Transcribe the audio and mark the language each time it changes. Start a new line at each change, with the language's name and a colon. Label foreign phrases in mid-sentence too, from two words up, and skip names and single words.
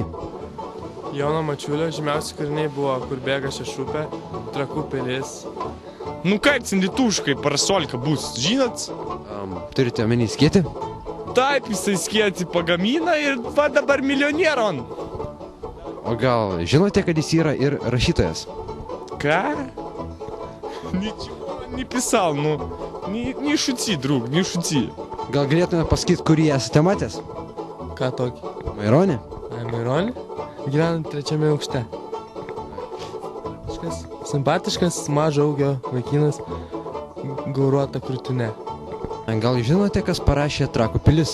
Lithuanian: Jono Mačiulio žymiausi kūriniai buvo Kur bėga ši upė, Trakų pilis. Nu kaip cendituškai parasolka bus, žinot? Turite omeny skėtį? Taip, jisai skėti pagamina ir va dabar milijonierion. O gal žinote, kad jis yra ir rašytojas? Ką?
Russian: Ничего не писал, ну, не шути, друг, не шути.
Lithuanian: Gal galėtume pasakyti, kurį esate matęs? Ką tokį? Maironį? Maironį? Gyvenant 3 aukšte. Simpatiškas, mažo augio vaikinas, gauruota krūtinė. Gal žinote, kas parašė Trakų pilis?